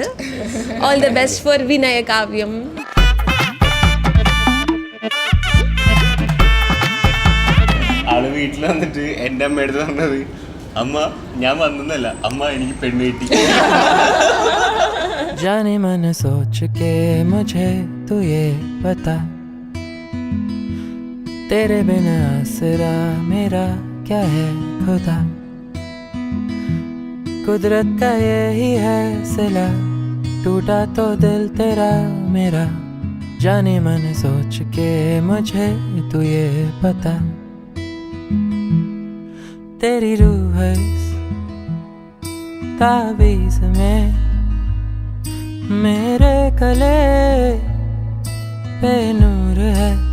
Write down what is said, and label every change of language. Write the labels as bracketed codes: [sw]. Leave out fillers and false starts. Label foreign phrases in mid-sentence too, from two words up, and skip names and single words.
[en] All the best for വിനയ കാവ്യം. [ml] ആള് വീട്ടിൽ വന്നിട്ട് എൻ്റെ അമ്മയുടെ പറഞ്ഞത്, അമ്മ ഞാൻ വന്നല്ല, അമ്മ എനിക്ക് പെണ്ണ് കിട്ടി. [hi] जाने मन सोच के मुझे तू ये बता, तेरे बिना आसरा मेरा क्या है खुदा, कुदरत का यही है सिला, टूटा तो दिल तेरा मेरा, जाने मन सोच के मुझे तू ये बता, तेरी रूह है इस ताबीज़ में, मेरे गले पे नूर है,